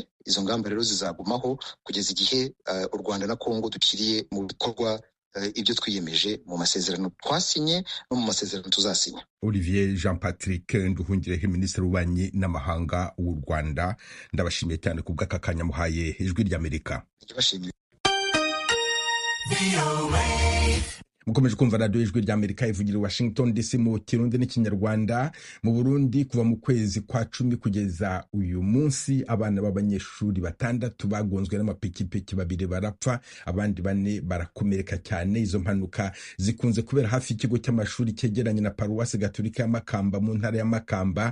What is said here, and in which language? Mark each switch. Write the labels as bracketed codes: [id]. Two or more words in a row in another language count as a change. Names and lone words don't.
[rw] Izo ngamba rero zizagumaho kugeza igihe u Rwanda na Kongo dukiriye mu bikorwa ibyo twiyemeje mu masezerano twasinye no mu masezerano tuzasinya. Olivier Jean Patrick Nduhungirehe, Minisitiri w'Ububanyi n'Amahanga w'u Rwanda, ndabashimiye cyane ku bw'aka kanya muhaye Ijwi ry'Amerika. Ndabashimiye. Mukomeje kumva radiyo Ijwi ry'Amerika ivugira Washington DC mu Kirundi n'Ikinyarwanda. Mu Burundi kuva mu kwezi kwa 10 kugeza uyu munsi abana b'abanyeshuri 6 bagonzwe n'amapikipiki, 2 barapfa, abandi 4 barakomereka cyane. Izo mpanuka zikunze kubera hafi ikigo cy'amashuri cyegeranye na Paruwasi Gatolika ya Makamba mu ntara ya Makamba.